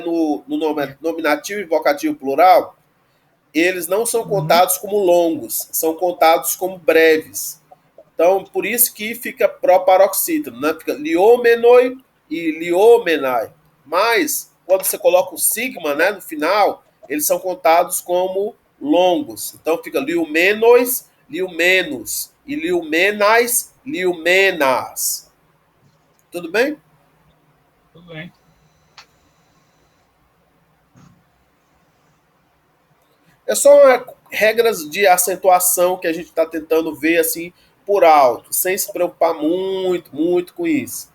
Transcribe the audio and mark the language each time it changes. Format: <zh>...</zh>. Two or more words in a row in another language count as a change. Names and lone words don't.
<pt>No nominativo e vocativo plural, eles não são contados como longos, são contados como breves. Então, por isso que fica proparoxítono, né? Fica liomenoi e liomenai. Mas, quando você coloca o sigma, né, no final, eles são contados como longos. Então fica liumenos, liumenos. E liumenais, liumenas. Tudo bem? Tudo bem. É só regras de acentuação que a gente está tentando ver assim por alto, sem se preocupar muito com isso.</pt>